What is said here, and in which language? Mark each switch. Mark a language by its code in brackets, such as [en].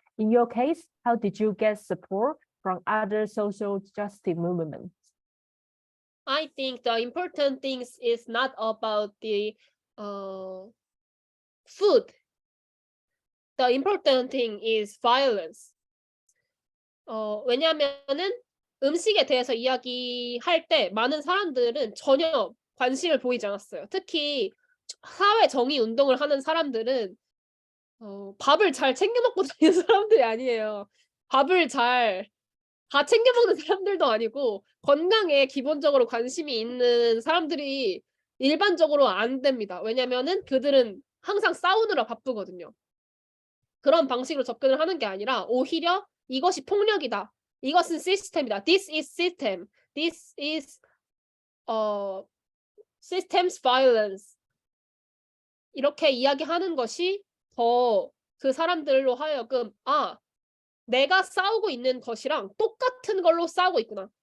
[en] In your case, how did you get support from other social justice movements? I think the important thing is not about the food. The important thing is violence. [ko] 왜냐하면은 음식에 대해서 이야기할 때 많은 사람들은 전혀 관심을 보이지 않았어요. 특히 사회 정의 운동을 하는 사람들은 밥을 잘 챙겨 먹고 다니는 사람들이 아니에요. 밥을 잘 다 챙겨 먹는 사람들도 아니고 건강에 기본적으로 관심이 있는 사람들이 일반적으로 안 됩니다. 왜냐면은 그들은 항상 싸우느라 바쁘거든요. 그런 방식으로 접근을 하는 게 아니라 오히려 이것이 폭력이다, 이것은 시스템이다, [en] this is system, this is systems violence. [ko] 이렇게 이야기하는 것이 더 그 사람들로 하여금 내가 싸우고 있는 것이랑 똑같은 걸로 싸우고 있구나.